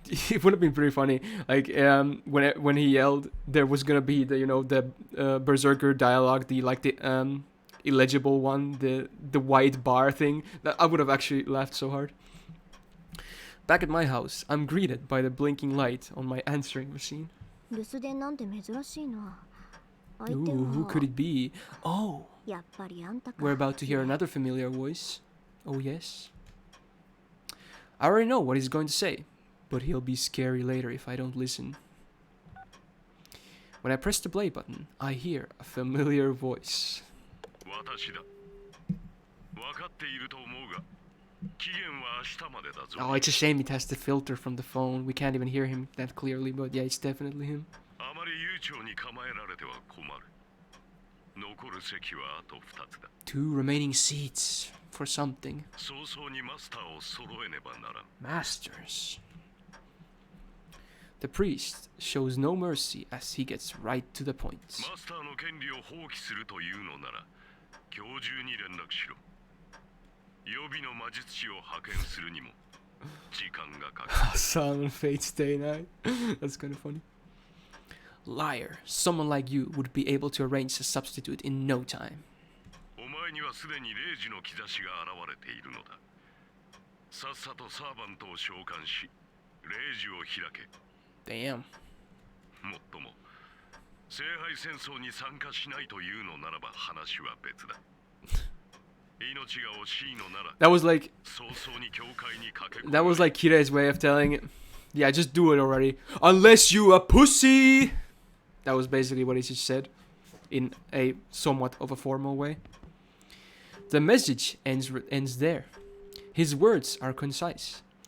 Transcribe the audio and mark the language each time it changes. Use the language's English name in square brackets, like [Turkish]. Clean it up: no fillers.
[English] It would have been pretty funny, like when he yelled, there was gonna be the, you know, the Berserker dialogue, the illegible one, the white bar thing. That I would have actually laughed so hard. Back at my house, I'm greeted by the blinking light on my answering machine. [Japanese] 留守電なんて珍しいな。相 [English] Ooh, [Japanese] 手 [English] who [Japanese] は [English] could it be? Oh, [Japanese] やっぱりあんたか。 [English] we're about to hear another familiar voice. Oh yes. I already know what he's going to say, but he'll be scary later if I don't listen. When I press the play button, I hear a familiar voice. [Japanese] 私だ。分かっていると思うが、期限は明日までだぞ。 [English] Oh, it's a shame it has the filter from the phone. We can't even hear him that clearly, but yeah, it's definitely him. [Japanese] あまり悠長に構えられては困る。残る席はあと2つだ。 [English] Two remaining seats for something. [Japanese] 早々にマスターを揃えねばならん。 [English] Masters. The priest shows no mercy as he gets right to the point. [Japanese] マスターの権利を放棄するというのなら、今日中に連絡しろ。予備の魔術師を派遣するにも時間がかかる。 [English] Silent Fate's Day Night. That's kind of funny. Liar. Someone like you would be able to arrange a substitute in no time. [Japanese] お前にはすでに0時の兆しが現れているのだ。さっさとサーバントを召喚し、0時を開け。 [English] Damn. [Japanese] もっとも、聖杯戦争に参加しないというのならば話は別だ。命が惜しいのなら、 [English] That was like [Japanese] 早々に教会に駆け込め。 [English] that was like Kirei's way of telling it. Yeah, just do it already. Unless you a pussy. That was basically what he just said, in a somewhat of a formal way. The message ends there. His words are concise.